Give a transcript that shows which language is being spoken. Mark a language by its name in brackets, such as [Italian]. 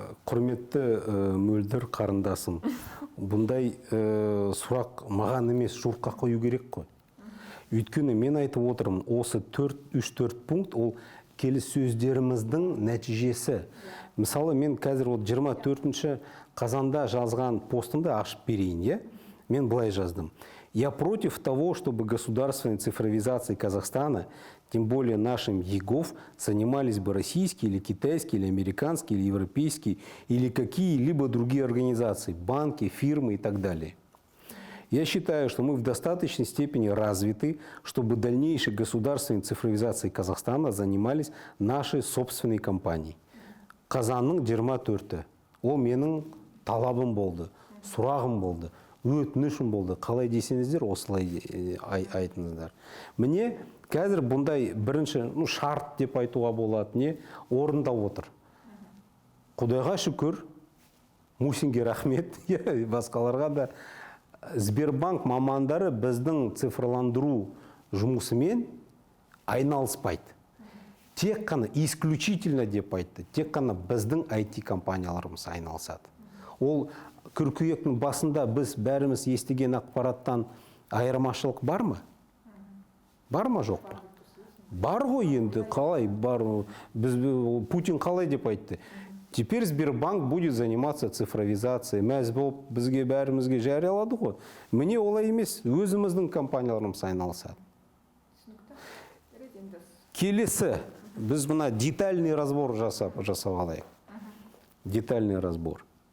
[Kazakh] Құрметті мөлдір қарындасым, бұндай сұрақ маған емес, жұртқа қою керек қой. Өйткені мен айтып отырмын, осы 3-4 пункт ол келіссөздеріміздің нәтижесі. Мысалы, мен қазір 24 қазанда жазған постымды ашып берейін, мен былай жаздым. [Russian] Я против того, чтобы государственной цифровизацией Казахстана, тем более нашим ЕГОВ, занимались бы российские или китайские, или американские, или европейские, или какие-либо другие организации, банки, фирмы и так далее. Я считаю, что мы в достаточной степени развиты, чтобы дальнейшей государственной цифровизацией Казахстана занимались наши собственные компании. [Kazakh] Қазанның 24-ті. Ол менің талабым болды, сұрағым болды, өтінішім болды. Қалай десеңіздер, осылай айтыңыздар. Міне, қазір бұндай бірінші шарт деп айтуға болады, не орындап отыр. Құдайға шүкір, Мусинге рахмет, басқаларға да. Сбербанк мамандары біздің цифрландыру жұмысымен айналыспайды. Тек қана, [Russian] исключительно [Kazakh] деп айтты, тек қана біздің IT компанияларымыз айналысады. Ол қыркүйектің басында біз бәріміз естіген ақпараттан айырмашылық бар ма? Бар ма, жоқ па? Бар ғой енді, қалай бар? Путин қалай деп айтты? [Russian] Теперь Сбербанк будет заниматься цифровизацией. [Kazakh] Мәз болып бізге бәрімізге жариялады ғой. Міне олай емес, өзіміздің компанияларымыз айналысады. Келесі, біз мына [Russian] детальный разбор [Kazakh] жасап алайық. [Russian] Детальный разбор.